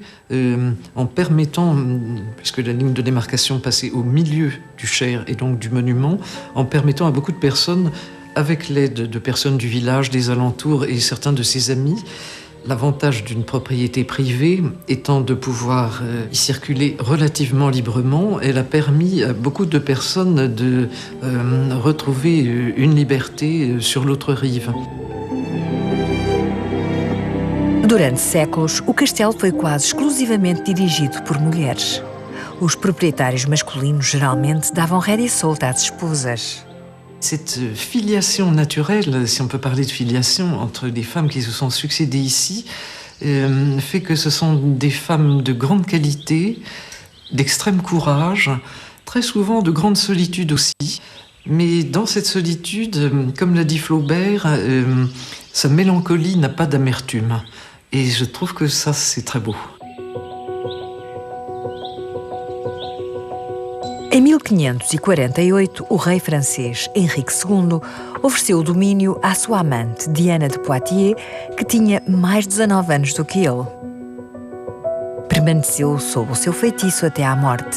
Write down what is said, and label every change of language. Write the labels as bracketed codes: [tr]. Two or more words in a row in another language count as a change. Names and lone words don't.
[fr] en permettant, puisque la ligne de démarcation passait au milieu du Cher et donc du monument, en permettant à beaucoup de personnes, avec l'aide de personnes du village, des alentours et certains de ses amis, l'avantage d'une propriété privée étant de pouvoir y circuler relativement librement, elle a permis à beaucoup de personnes de retrouver une liberté sur l'autre rive. [pt] Durante séculos, o castelo foi quase exclusivamente dirigido por mulheres. Os proprietários masculinos geralmente davam rédea solta às esposas. [fr] Cette filiation naturelle, si on peut parler de filiation, entre les femmes qui se sont succédées ici, fait que ce sont des femmes de grande qualité, d'extrême courage, très souvent de grande solitude aussi. Mais dans cette solitude, comme l'a dit Flaubert, sa mélancolie n'a pas d'amertume. Et je trouve que ça, c'est très beau. [pt] Em 1548, o rei francês Henrique II ofereceu o domínio à sua amante, Diana de Poitiers, que tinha mais de 19 anos do que ele. Permaneceu sob o seu feitiço até à morte.